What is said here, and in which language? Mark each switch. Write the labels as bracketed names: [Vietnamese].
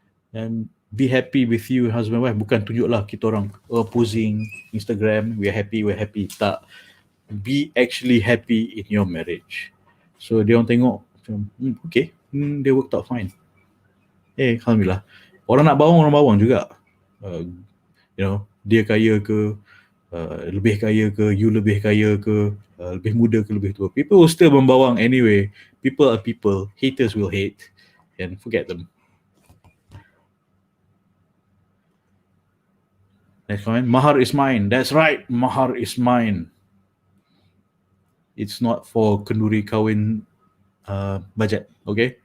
[English] And be happy with you husband wife, [Malay] bukan tunjuklah kita orang [English] posing Instagram, we're happy, [Malay] tak. [English] Be actually happy in your marriage. [Malay] So dia orang tengok macam, [English] okay, they worked out fine. [Malay] Alhamdulillah. Orang nak bawang, orang bawang juga. Dia kaya ke, lebih kaya ke, you lebih kaya ke, lebih muda ke, lebih tua. [English] People will still [Malay] membawang [English] anyway. People are people. Haters will hate. And forget them. Next comment. Mahar is mine. That's right. Mahar is mine. It's not for [Malay] kenduri kahwin [English] budget. Okay?